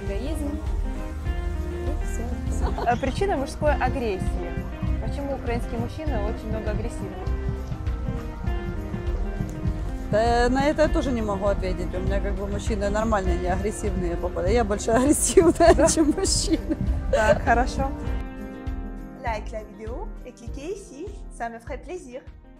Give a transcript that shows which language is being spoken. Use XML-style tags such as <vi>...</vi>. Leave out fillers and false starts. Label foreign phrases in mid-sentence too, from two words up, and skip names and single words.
<ru>Эгоизм. И все. Причина мужской агрессии. Почему украинские мужчины очень много агрессивны? Да, на это я тоже не могу ответить. У меня как бы мужчины нормальные, не агрессивные попадают. Я больше агрессивная, чем мужчины. Так, хорошо.</ru> <fr>Like la vidéo et cliquez ici, ça me ferait plaisir.</fr>